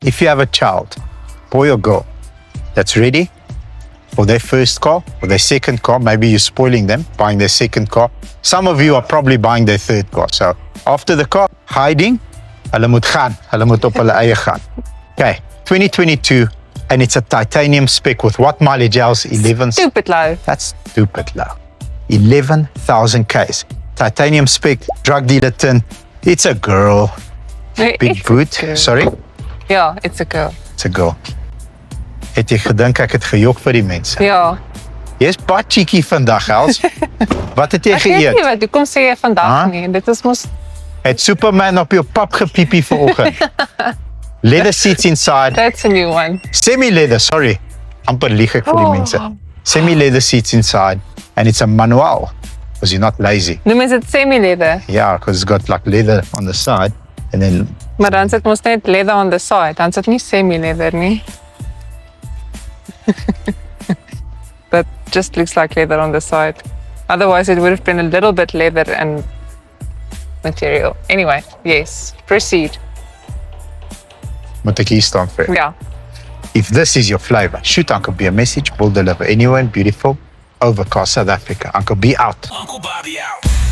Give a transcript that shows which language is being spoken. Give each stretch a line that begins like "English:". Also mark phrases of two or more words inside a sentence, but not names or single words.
English: If you have a child, boy or girl, that's ready for their first car or their second car, maybe you're spoiling them, buying their second car. Some of you are probably buying their third car. So after the car, hiding,
Afrikaans: hulle moet gaan. Hulle moet op hulle eie gaan.
English: Okay, 2022, and it's a titanium spec with what mileage else? 11. Stupid low. That's stupid low. 11,000 Ks. Titanium spec, drug dealer tin. It's a girl. Big boot. Sorry? Ja, it's a girl. It's a girl.
Afrikaans: Het jy gedink ek het gejok vir die mense? Ja. Jy's baie cheeky vandag, Els. Wat het jy Ek weet nie geëet? wat, hoekom sê jy vandag nie? Dit is mos... Het Superman op jou pap gepiepie vanoggend.
English: Leather seats inside. That's a new one. Semi-leather, sorry.
Afrikaans: Amper lieg ek vir die mense.
English: Semi-leather seats inside. And it's a manual. Because you're not lazy.
Afrikaans: Noem is dit semi-leather.
English: Yeah, because it's got like leather on the side. And then,
Afrikaans: Maar dan sit mos net
English: leather on the side.
Afrikaans: Dan sit nie semi-leather nie.
English: That just looks like leather on the side. Otherwise it would have been a little bit leather and material. Anyway, yes. Proceed.
Afrikaans: moet ek hier staan vir? Ja.
English: If this is your flavor, shoot Uncle B a message. We'll deliver anywhere in beautiful, overcast South Africa. Uncle B out. Uncle Bobby out.